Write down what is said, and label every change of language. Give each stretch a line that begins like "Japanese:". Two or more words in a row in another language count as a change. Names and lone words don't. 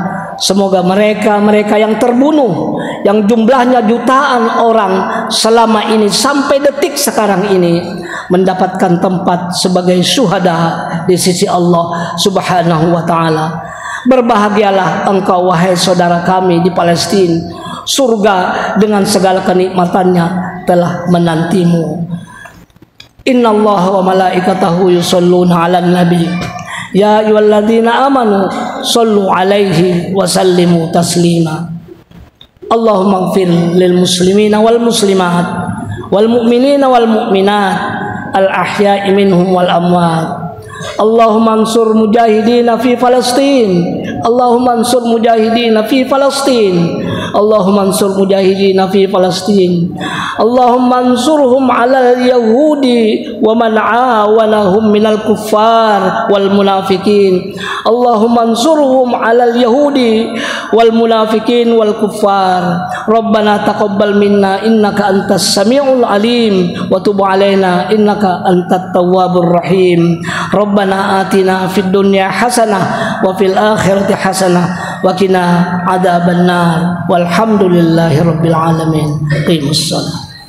Indonesian: Semoga mereka yang terbunuh, yang jumlahnya jutaan orang selama ini sampai detik sekarang ini, mendapatkan tempat sebagai syuhada di sisi Allah
Arabic: سبحانه وتعالى.
Indonesian: Berbahagialah engkau wahai saudara kami di Palestina, surga dengan segala kenikmatannya telah menantimu.
Arabic: إن الله وملائكته يصلون على النبي يا أيها الذين آمنوا صلوا عليه وسلموا تسليما. اللهم اغفر للمسلمين والمسلمات والمؤمنين والمؤمنات الأحياء منهم والأموات. اللهم انصر المجاهدين في فلسطين. اللهم انصر المجاهدين في فلسطين. اللهم انصر المجاهدين في فلسطين. اللهم انصرهم على اليهود ومن عاونهم من الكفار والمنافقين. اللهم انصرهم على اليهود والمنافقين والكفار. ربنا تقبل منا إنك أنت السميع العليم وتب علينا إنك أنت التواب الرحيم. ربنا آتنا في الدنيا حسنة وفي الآخرة حسنة وقنا عذاب النار. والحمد لله رب العالمين. أقيموا الصلاة.